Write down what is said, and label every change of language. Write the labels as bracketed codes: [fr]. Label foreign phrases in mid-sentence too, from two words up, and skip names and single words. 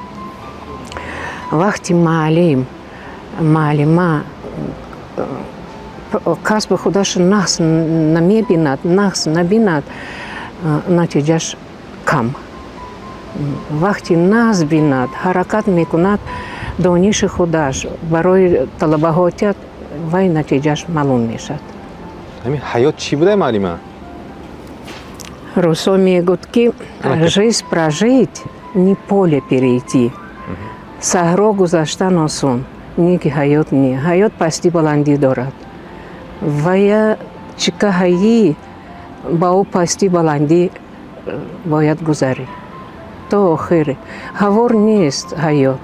[tg] Вақти маълима касби худааш нақс намебинад, нақс набинад, натиҷаш кам. Вақти нақс бинад, ҳаракат мекунад дониши худааш барои талабаҳотият, вай натиҷаш маълум мешавад. ҳамин ҳаёт чӣ буда маълима? Руссо мегӯяд ки [ru] жизнь прожить, не поле перейти. [tg] Саҳро гузаштан осон, не ки ҳаёт не. Ҳаёт пастӣ баландӣ дорад. Ва я чика ҳаӣ ба ӯ пастӣ баландӣ бояд гузарӣ то охири. Ҳавор нест ҳаёт.